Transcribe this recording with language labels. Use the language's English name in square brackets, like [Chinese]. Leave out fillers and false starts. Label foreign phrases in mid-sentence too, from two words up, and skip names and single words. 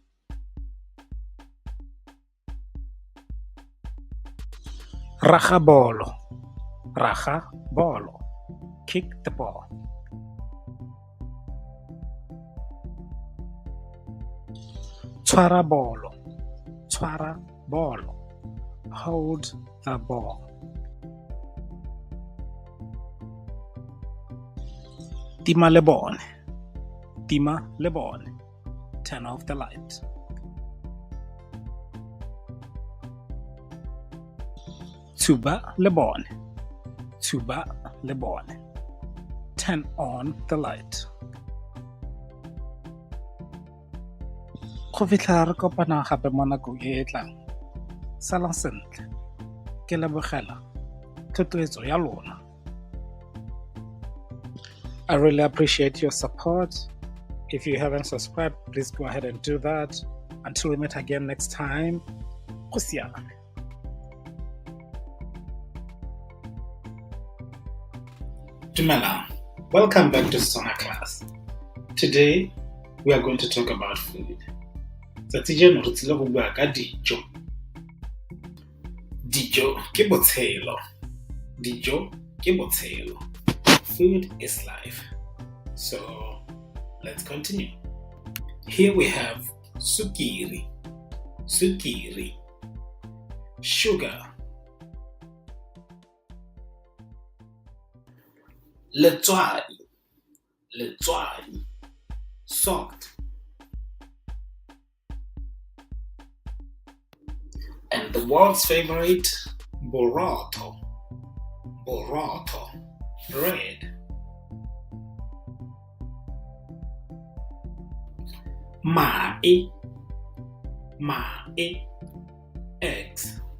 [Tswana] Raga bolo. [English] Kick the ball. [Tswana] Tshwara bolo. [English] Hold the ball. [Tswana] Tima le bone. [English] Turn off the light. [Tswana] Tuba le bone. [English] Turn on the light. [Tswana] Go fitlha re kopana gape mo nakong e e tlang. Salang sentle. Ke lebogela thotloetso ya lona. [English] I really appreciate your support. If you haven't subscribed, please go ahead and do that. Until we meet again next time. [Tswana] Go siame. Dumelang. [English] Welcome back to Setswana class. Today we are going to talk about food. [Tswana] Tsatsi jeno re tsile go bua ka dijo. Dijo ke botshelo. [English] Food is life. So let's continue. Here we have sukiri, sugar, letswai, soft. And the world's favorite, boroto. Boroto, red. Mae, eggs.